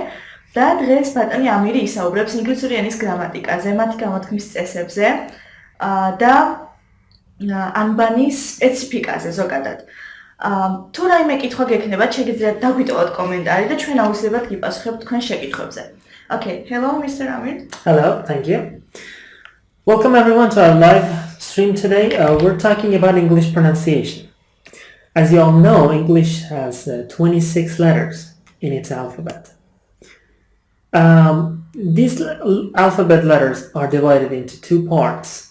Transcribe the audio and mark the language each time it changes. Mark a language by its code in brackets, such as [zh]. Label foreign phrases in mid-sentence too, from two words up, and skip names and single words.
[ka] და დღეს ბატონი ამირი ისაუბრებს ინგლისური ენის გრამატიკაზე, მათი გამოთქმის წესებზე და ანბანის სპეციფიკაზე ზოგადად. თუ რაიმე კითხვა გექნებათ, შეგიძლიათ დაგვიტოვოთ კომენტარი და ჩვენ აუცილებლად გიპასუხებთ თქვენ შეკითხვებზე. [en] Okay, hello Mr. Amir. Hello, thank you. Welcome everyone to our live stream today. We're talking about English pronunciation. As you all know, English has 26 letters in its alphabet. These alphabet letters are divided into two parts.